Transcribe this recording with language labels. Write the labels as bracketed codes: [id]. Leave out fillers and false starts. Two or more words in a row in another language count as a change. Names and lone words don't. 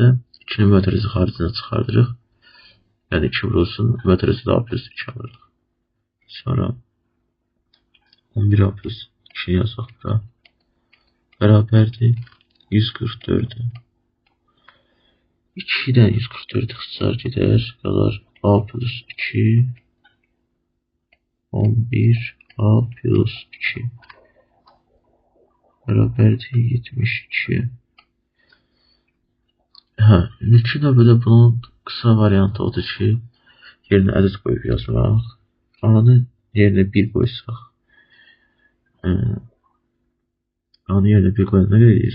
[az] 2-ni mötərizə xaricinə çıxardırıq. Yəni 2 vurulsun mötərizədə A plus 2 alırıq. Sonra 11A plus 2 yazaq da bərabərdir 144-ə. 2-dən 144 ixtisar gedər. Qalar A plus 2 11A plus 2 bərabərdir 72. İlkin növbədə bunun qısa variantı odur ki, yerinə ədəd qoyub yazmaq. A-nın yerinə 1 qoysaq. A-nın yerinə 1 qoyanda nə edir?